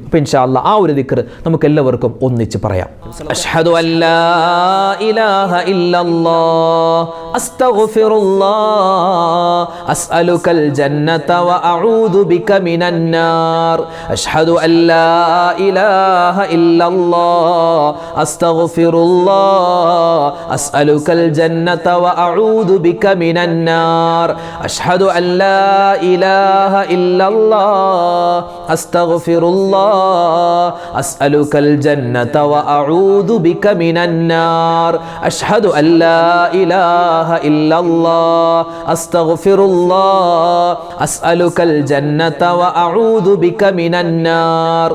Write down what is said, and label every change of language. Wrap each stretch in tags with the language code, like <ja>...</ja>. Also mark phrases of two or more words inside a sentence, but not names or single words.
<ar>അപ്പോൾ إن شاء الله</ar> <ml>ആ ഒരു ദിക്ർ നമുക്ക് എല്ലാവർക്കും ഒന്നിച്ച് പറയാം.</ml> <ar>أشهد أن لا إله إلا الله أستغفر الله أسألك الجنة وأعوذ بك من النار. أشهد أن لا إله إلا الله أستغفر الله أسألك الجنة وأعوذ بك من النار. أشهد أن لا إله إلا الله أستغفر الله أسألك الجنة وأعوذ بك من النار. أشهد أن لا إله إلا الله أستغفر الله أسألك الجنة وأعوذ بك من النار.</ar>